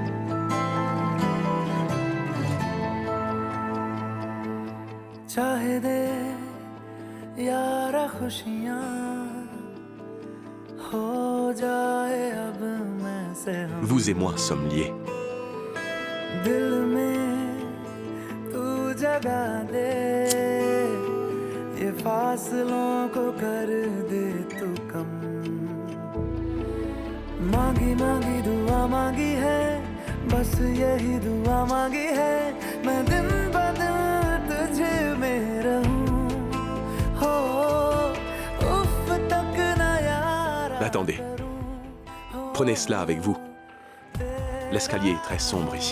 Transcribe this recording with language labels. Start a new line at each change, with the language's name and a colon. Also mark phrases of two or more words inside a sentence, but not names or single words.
French: Vous et moi sommes liés.
Hindi: मांगी मांगी दुआ मांगी है बस यही दुआ मांगी है मैं दिन ब दिन तुझे में रहूं हो उफ तक ना यार.
French: Attendez. Prenez cela avec vous. L'escalier est très sombre ici.